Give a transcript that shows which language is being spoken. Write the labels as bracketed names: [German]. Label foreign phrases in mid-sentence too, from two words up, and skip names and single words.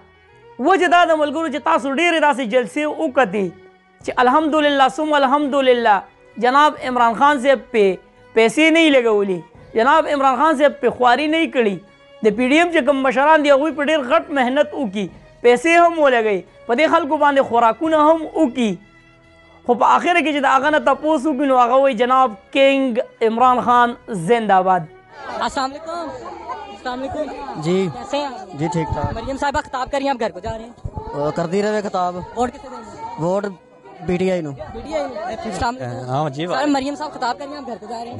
[Pashto] وجه دا د ملګرو چې تاسو ډېرې داسې جلسې وکتې چې الحمدلله ثم الحمدلله جناب عمران خان صاحب پې پیسې نه یې لګولي، جناب عمران خان صاحب پې خواري نه یې کړي. د پی ډي ایم چې کوم مشران دي هغوی په ډېر غټ محنت وکړي، پیسې هم ولګوي، په دې خلکو باندې خوراکونه هم وکړي، خو په آخر کې چې د هغه نه تپوس وکړي نو هغه وایي جناب کنگ عمران خان [Urdu] زندہ باد. السلام علیکم. السلام علیکم جی. کیسے ہیں؟ جی ٹھیک ٹھاک. مریم صاحبہ خطاب کر رہی ہیں، آپ گھر کو جا رہے ہیں، کرتی رہے خطاب. ووٹ کسے دیں گے؟ ووٹ پی ٹی آئی نو. پی ٹی آئی. السلام علیکم. ہاں جی سر مریم صاحب خطاب کر رہی ہیں، آپ گھر کو جا رہے ہیں.